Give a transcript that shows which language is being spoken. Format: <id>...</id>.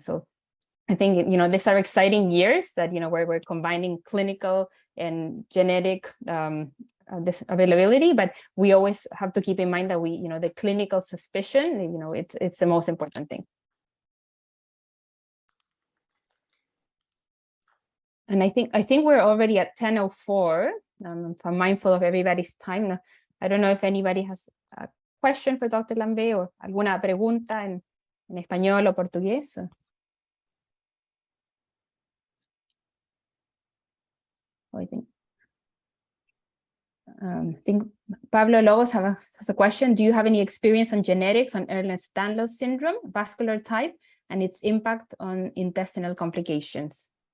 <en>So I think, these are exciting years that, where we're combining clinical and genetic this availability, but we always have to keep in mind that the clinical suspicion, it's the most important thing. And I think we're already at 10:04. If I'm mindful of everybody's time. I don't know if anybody has a question for Dr.</en> <es>Lambe o alguna pregunta en español o portugués.</es> <en>I think Pablo Lobos has a question. Do you have any experience on genetics on Ernest Danlos syndrome, vascular type, and its impact on intestinal complications?</en>